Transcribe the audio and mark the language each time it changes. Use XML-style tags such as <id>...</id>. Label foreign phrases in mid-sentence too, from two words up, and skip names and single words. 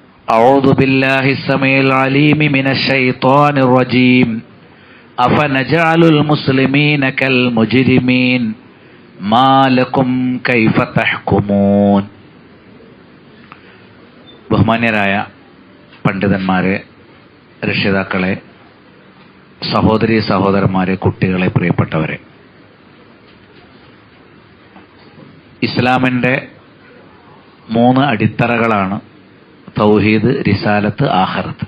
<ar>أعوذ بالله السميع العليم من الشيطان الرجيم أفنجعل المسلمين كالمجرمين ما لكم كيف تحكمون.</ar> <ml>ബഹുമാന്യരായ പണ്ഡിതന്മാരെ, രക്ഷിതാക്കളെ, സഹോദരീ സഹോദരന്മാരെ, കുട്ടികളെ, പ്രിയപ്പെട്ടവരെ, ഇസ്ലാമിൻ്റെ 3 അടിത്തറകളാണ് തൗഹീദ്, റിസാലത്ത്, ആഖിറത്ത്.</ml>